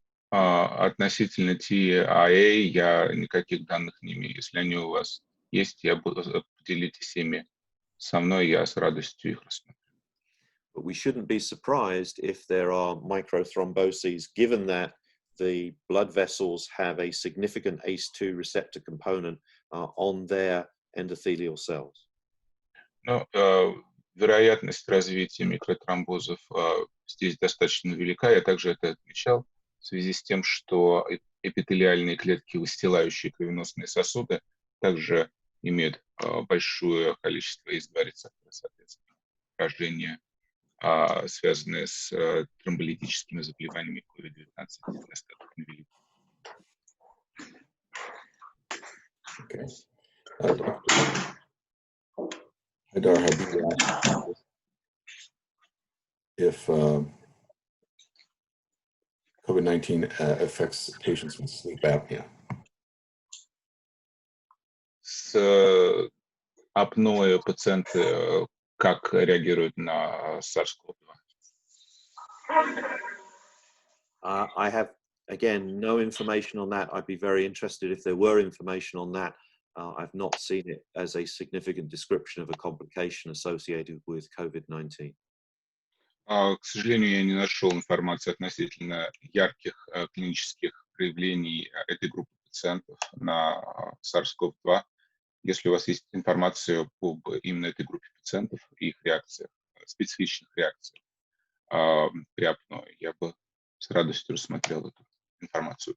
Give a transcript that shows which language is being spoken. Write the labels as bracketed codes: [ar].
[ru] Относительно TIA я никаких данных не имею. Если они у вас есть, поделитесь ими со мной, я с радостью их рассмотрю. [en] But we shouldn't be surprised if there are microthromboses, given that the blood vessels have a significant ACE2 receptor component on their endothelial cells. [ru] Но вероятность развития микротромбозов здесь достаточно велика. Я также это отмечал в связи с тем, что эпителиальные клетки, выстилающие кровеносные сосуды, также имеют большое количество ACE2 рецепторов, соответственно. Поражения, связанные с тромболитическими заболеваниями COVID-19, достаточно велики. [en] Okay. Haidar Habib asked if COVID-19 affects patients with sleep apnea. [ru] С апноэ пациенты как реагируют на SARS-CoV-2? [en] I have, again, no information on that. I'd be very interested if there were information on that. I've not seen it as a significant description of a complication associated with COVID-19. [ru] К сожалению, я не нашел информации относительно ярких клинических проявлений этой группы пациентов на SARS-CoV-2. Если у вас есть информация об именно этой группе пациентов и их реакциях, специфичных реакциях при апное, я бы с радостью рассмотрел эту информацию.